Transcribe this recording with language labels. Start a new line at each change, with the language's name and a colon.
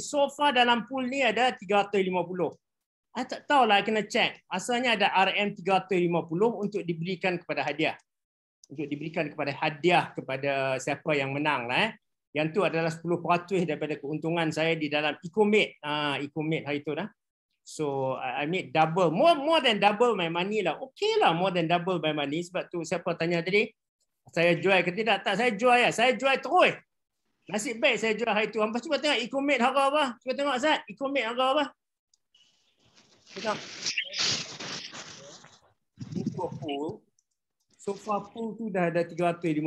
English: So far
Malay: dalam pool ni ada 350. I tak tahulah, kena check. Asalnya ada RM350 untuk diberikan kepada hadiah. Untuk diberikan kepada hadiah kepada siapa yang menang lah. Yang tu adalah 10% daripada keuntungan saya di dalam Ecomate. Ecomate hari tu dah.
English: So I made double, more than double my money lah. Okay lah, more than double my money.
Malay: Sebab tu siapa tanya tadi, saya jual ke tidak? Tak, saya jual ya. Saya jual terus. Nasib baik saya jual hari tu. Hampa cuba tengok Ecomate harga apa? Cuba tengok Zat, Ecomate harga apa? Tengok. Untuk pool.
English: So far
Malay: pool tu dah ada 350.